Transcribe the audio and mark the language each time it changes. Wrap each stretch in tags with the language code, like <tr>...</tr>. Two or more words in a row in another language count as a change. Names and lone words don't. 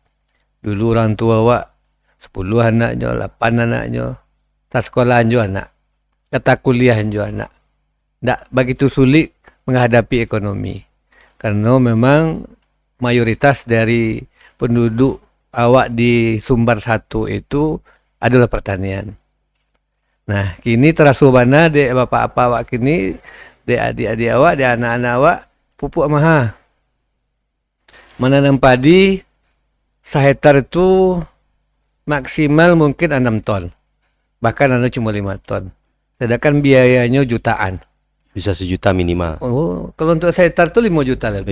<id>Dulu orang tua 10 anaknya, 8 anaknya, tak sekolah anjo anak, kata kuliah anjo anak. Tak begitu sulit menghadapi ekonomi. Karena memang mayoritas dari penduduk awak di Sumbar 1 itu adalah pertanian. Nah,</id> <min>kini terasubana dek bapak-bapak awak kini, dek adik-adik awak, dek anak-anak awak, pupuk maha.</min> <id>Menanam padi, sehektar itu maksimal mungkin 6 ton. Bahkan ada cuma 5 ton. Sedangkan biayanya jutaan. Bisa 1 juta minimal. Oh, kalau untuk sehektar itu 5 juta lebih.</id>